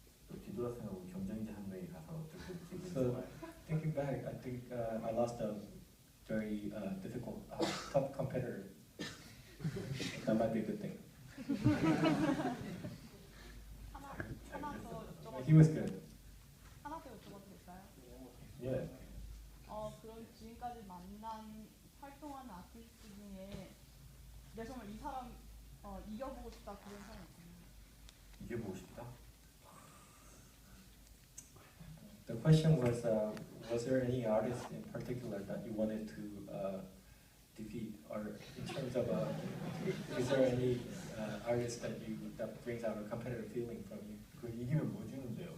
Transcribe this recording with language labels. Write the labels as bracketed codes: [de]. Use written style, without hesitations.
[ko] 또 뒤돌아 생각하고 경쟁자 한 명이 가서 어떻게 기분이 [en] So- [ko] 좋아요. [en] Thinking back, I think I lost a very difficult, tough competitor. That might be a good thing. [ko] 하나 더 여쭤봐도 [en] He was good. [ko] 하나 더 여쭤봐도 될까요? 예. 그럼 지금까지 만난 활동하는 아티스트 중에 내 정말 이 사람 이겨보고 싶다 그런 사람 있나요? 이게 보고 싶다. [en] The question was there any artist in particular that you wanted to defeat, or in terms of, is there any artist that brings out a competitive feeling from you? [ko] 그 이기면 뭐 주는데요?